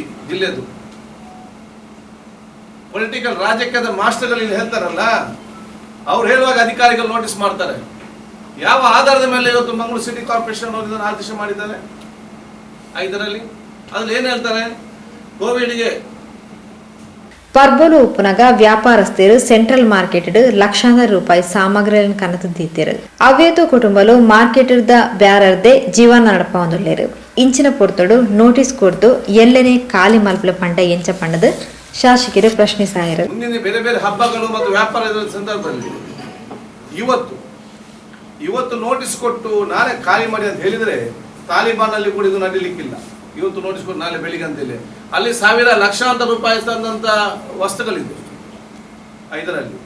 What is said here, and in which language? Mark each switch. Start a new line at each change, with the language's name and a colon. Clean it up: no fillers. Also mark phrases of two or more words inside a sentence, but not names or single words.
Kannada: ಜಿಲ್ಲೆದು ಪೊಲಿಟಿಕಲ್ ರಾಜಕೀಯದ ಮಾಸ್ಟರ್ಗಳು ಇಲ್ಲಿ ಹೇಳ್ತಾರಲ್ಲ, ಅವ್ರು ಹೇಳುವಾಗ ಅಧಿಕಾರಿಗಳು ನೋಟಿಸ್ ಮಾಡ್ತಾರೆ. ಯಾವ ಆಧಾರದ ಮೇಲೆ ಇವತ್ತು ಮಂಗಳೂರು ಸಿಟಿ ಕಾರ್ಪೊರೇಷನ್ ಅವರು ಇದನ್ನು ಆದೇಶ ಮಾಡಿದ್ದಾರೆ? 5ರಲ್ಲಿ ಅದ್ರಲ್ಲಿ ಏನ್ ಹೇಳ್ತಾರೆ? ಕೋವಿಡ್ಗೆ
Tulu: ಪರ್ಬೋಲು ಉಪ್ಪುನಗ ವ್ಯಾಪಾರಸ್ಥರು ಸೆಂಟ್ರಲ್ ಮಾರ್ಕೆಟ್ ಲಕ್ಷಾಂತರ ರೂಪಾಯಿ ಸಾಮಗ್ರಿಗಳನ್ನು ಕನತು ದೀತಿರು. ಅವ್ಯೇತು ಕುಟುಂಬಲು ಮಾರ್ಕೆಟ್ ಬ್ಯಾರರ್ದೆ ಜೀವನ ನಡಪ ಒಂದುಳ್ಳೇರು. ಇಂಚಿನ ಪೊರ್ತಡು ನೋಟಿಸ್ ಕೊಡ್ತು ಎಲ್ಲೆನೆ ಖಾಲಿ ಮಲ್ಪಲ ಪಂಡ ಎಂಚ ಪಂಡದು ಶಾಸಕರು ಪ್ರಶ್ನಿಸಾಯರು.
Kannada: ಮುಂದಿನ ಬೇರೆ ಬೇರೆ ಹಬ್ಬಗಳು ಮತ್ತು ವ್ಯಾಪಾರದ ಸಂದರ್ಭದಲ್ಲಿ ಇವತ್ತು ನೋಟಿಸ್ ಕೊಟ್ಟು ನಾಳೆ ಖಾಲಿ ಮಾಡಿ ಅಂತ ಹೇಳಿದ್ರೆ ತಾಲಿಬಾನ್ ಅಲ್ಲಿ ಕೂಡ ಇದು ನಡೀಲಿಕ್ಕಿಲ್ಲ. ಇವತ್ತು ನೋಟಿಸ್ ಕೊಟ್ಟು ನಾಳೆ ಬೆಳಿಗ್ಗೆ ಅಂತೇಳಿ ಅಲ್ಲಿ ಲಕ್ಷಾಂತರ ರೂಪಾಯಿ ತಂದಂತ ವಸ್ತುಗಳಿದೆ 5ರಲ್ಲಿ.